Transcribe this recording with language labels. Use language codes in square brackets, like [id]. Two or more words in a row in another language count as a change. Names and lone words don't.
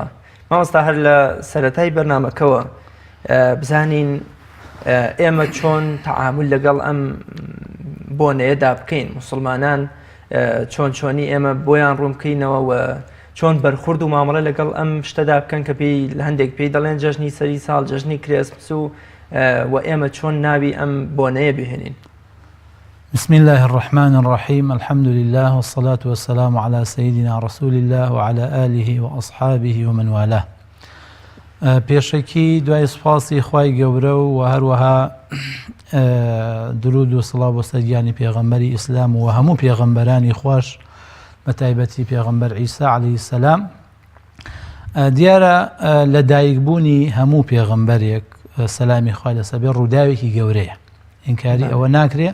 [ckb] مامۆستا هەر لە سەرەتای بەرنامەکەوە بزانین ئێمە چۆن تەعامل لەگەڵ ئەم بۆنەیەدا بکەین، موسڵمانان چۆن چۆنی ئێمە بۆیان ڕوونکەینەوە و چۆن بەرخورد و مامەڵە لەگەڵ ئەم شتەدا بکەن کە پێی لە هەندێک پێی دەڵێن جەژنی سەری ساڵ، جەژنی کرێسمس و ئێمە چۆن ناوی ئەم بۆنەیە بهێنین. [ar] بسم الله الرحمن الرحيم الحمد لله والصلاة والسلام على سيدنا رسول الله وعلى آله وأصحابه ومن والاه. [ckb] پێشەکی دوای سوپاسی خوای گەورە و هەروەها درود و سڵاو بۆ سەرگیانی پێغەمبەری ئیسلام و هەموو پێغەمبەرانی خوش بە تایبەتی پێغەمبەر عیسا [ar] عەلەیهی السەلام. [ckb] دیارە لە دایکبوونی هەموو پێغەمبەرێک سەلامی خوای لەسەر بێ ڕووداوێکی گەورەیە، ئینکاری ئەوە ناکرێ.